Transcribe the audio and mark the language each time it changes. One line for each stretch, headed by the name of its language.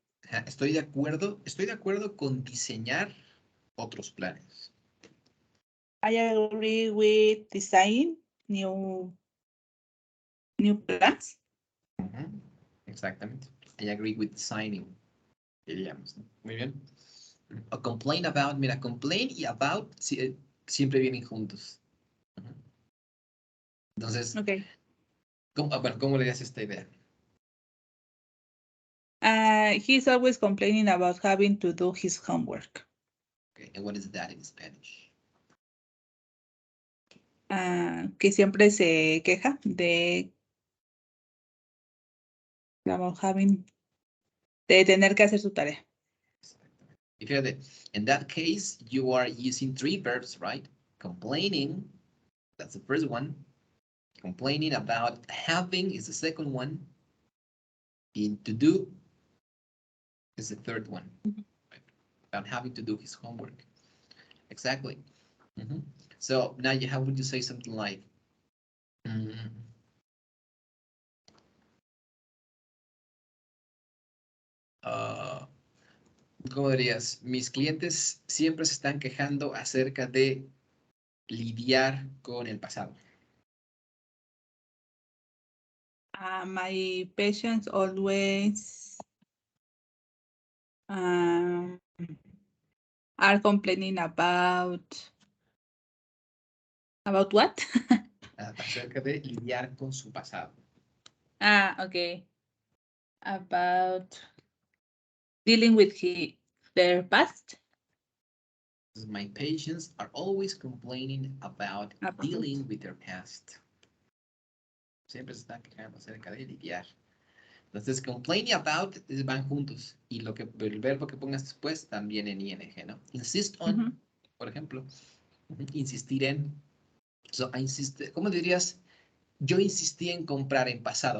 Spanish: Ajá, estoy de acuerdo con diseñar otros planes.
English: I agree with design new plans.
Spanish: Ujú, exactamente.
English: I agree with designing,
Spanish: diríamos, ¿no? Muy bien. O complain about, mira, complain y about siempre vienen juntos. Ujú. Entonces,
English: Okay.
Spanish: bueno, ¿cómo le das esta idea?
English: He's always complaining about having to do his homework. Okay. And what is that in Spanish?
Spanish: Que siempre se queja de
English: about having
Spanish: de tener que hacer su tarea. Y fíjate,
English: in that case, you are using three verbs, right? Complaining, that's the first one. Complaining about having is the second one. And to do is the third one. Right? About having to do his homework. Exactly. Mm-hmm. So now how would you say something like, mm, uh,
Spanish: ¿cómo dirías? Mis clientes siempre se están quejando acerca de lidiar con el pasado.
English: My patients always are complaining about what?
Spanish: Acerca de lidiar con su pasado.
English: Okay. About dealing with their past. My patients are always complaining about dealing with their past.
Spanish: Siempre se están quejando acerca de lidiar. Entonces, complaining about van juntos. Y el verbo que pongas después también en ing, ¿no? Insist on, por ejemplo. Insistir en. So, ¿cómo dirías? Yo insistí en comprar en pasado.